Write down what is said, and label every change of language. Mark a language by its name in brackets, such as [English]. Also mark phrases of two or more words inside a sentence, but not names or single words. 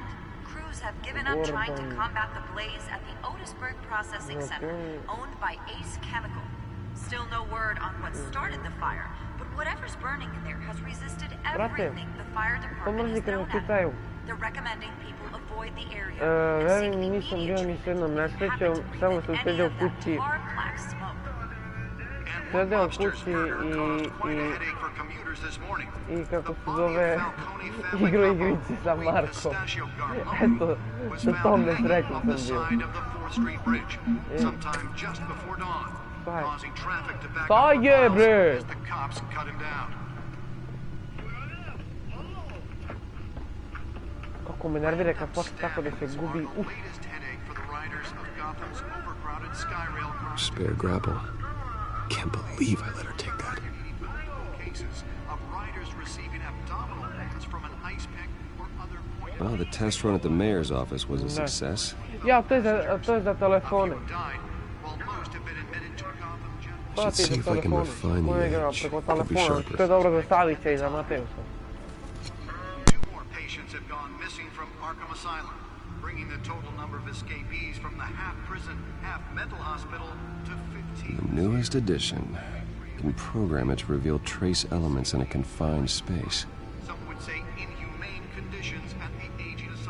[English] Crews have given up trying to combat the blaze at the Otisburg Processing Center, owned by Ace Chemical. Still no word on what started the fire, but whatever's burning in there has resisted everything the fire department has thrown at it. They're recommending people avoid the area. [Serbian] Nisam bio ni s jednom nesrećom, samo sam sedeo u kući. Sedeo u kući i kako se zove, igru igrici sa Markom. Eto, sa tom nesrećom sam bio. Šta je, bre? Kako me nervira kad počne tako da se gubi. [English] Spare grapple. Can't believe I let her take that. Well, the test run at the mayor's office was a success. [Serbian] Ja, to je za telefone. [English] Should see if I can refine the edge. Could be sharper. [Serbian] To je dobro za Savića i za Mateusa. [English] Have gone missing from Arkham Asylum, bringing the total number of escapees from the half-prison, half-mental hospital to 15. The newest edition can program it to reveal trace elements in a confined space. Some would say inhumane conditions at the aging asylum.